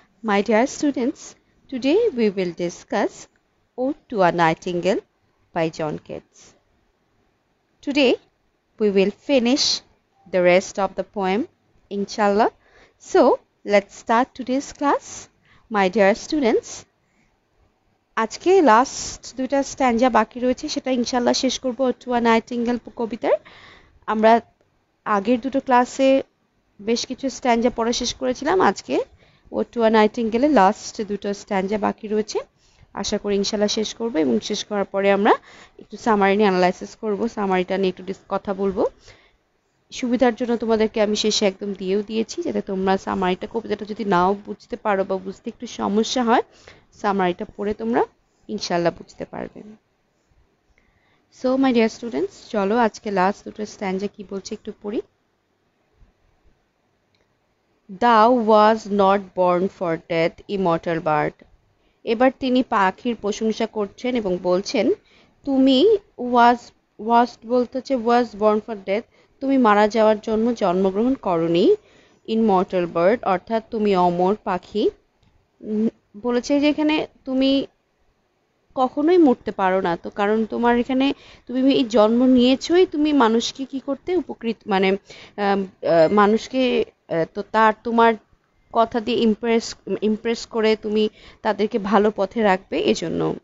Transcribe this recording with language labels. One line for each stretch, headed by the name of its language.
English: My dear students, today we will discuss Ode to a Nightingale by John Keats. Today we will finish the rest of the poem, inshallah. So, let's start today's class. My dear students,
Bangla: আজকে last দুইটা স্ট্যাঞ্জা বাকি রয়েছে, সেটা ইনশাল্লাহ শেষ করব to a nightingale কবিতার। আমরা আগের দুটো ক্লাসে বেশ কিছু স্ট্যাঞ্জা পড়া শেষ করেছিলাম। আজকে ও টু আ নাইটিঙ্গেলের লাস্ট দুটো স্ট্যাঞ্জা বাকি রয়েছে। আশা করি ইনশাল্লাহ শেষ করব, এবং শেষ করার পরে আমরা একটু সামারি নিয়ে অ্যানালাইসিস করব, সামারিটা নিয়ে একটু কথা বলবো। সুবিধার জন্য তোমাদেরকে আমি শেষে একদম দিয়েও দিয়েছি, যাতে তোমরা সামারিটা কবিতাটা যদি নাও বুঝতে পারো বা বুঝতে একটু সমস্যা হয়, সামারিটা পড়ে তোমরা ইনশাল্লাহ বুঝতে পারবে।
English: so my dear students,
Bangla: চলো আজকে লাস্ট দুটো স্ট্যাঞ্জা কি বলছে একটু পড়ি।
English: Thou was not born for death, immortal bird.
Bangla: এবার তিনি পাখির প্রশংসা করছেন এবং বলছেন, তুমি ওয়াজ বলতে হচ্ছে
English: was born for death,
Bangla: তুমি মারা যাওয়ার জন্য জন্মগ্রহণ করনি। ইনমর্টাল বার্ড অর্থাৎ তুমি অমর পাখি। বলেছে যে এখানে তুমি কখনোই মরতে পারো না, তো কারণ তোমার এখানে তুমি এই জন্ম নিয়েছই তুমি মানুষকে কি করতে উপকৃত, মানে মানুষকে তো তোমার কথা দিয়ে ইমপ্রেস করে তুমি তাদেরকে ভালো পথে রাখবে, এজন্য।